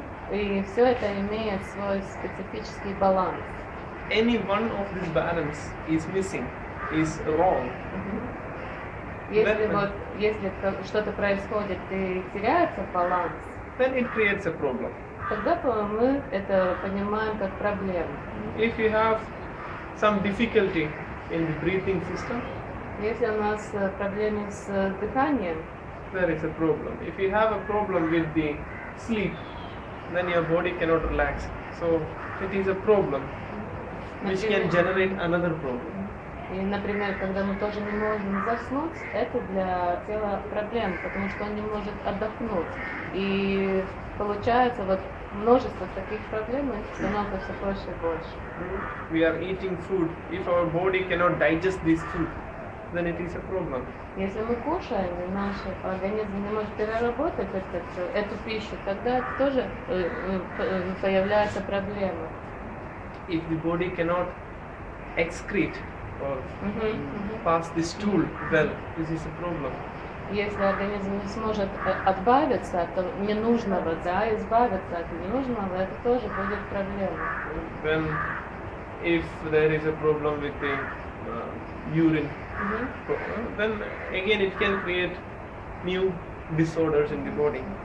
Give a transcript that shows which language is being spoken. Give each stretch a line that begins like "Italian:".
Russian: И все это имеет свой специфический баланс.
English: Any one of this balance is missing, is wrong.
Russian: Если что-то происходит и теряется баланс,
English: then it creates a problem.
Russian: тогда мы это понимаем как проблему.
English: If you have some difficulty in the breathing system,
Russian: Если у нас проблемы с дыханием,
English: there is a problem. If you have a problem with the sleep, then your body cannot relax. So it is a problem which can generate another problem.
Russian: И, например, когда мы тоже не можем заснуть, это для тела проблема, потому что он не может отдохнуть. И получается вот множество таких проблем становится все больше и больше.
English: We are eating food. If our body cannot digest this food, then it is a problem.
Russian: Если мы кушаем, и наш организм не может переработать эту пищу, тогда тоже появляется проблема.
English: If the body cannot excrete or pass the stool well, this is a problem.
Russian: Если организм не сможет отбавиться от ненужного, да, избавиться от ненужного, это тоже будет проблема.
English: Then, if there is a problem with the urine, then again it can create new disorders in the body.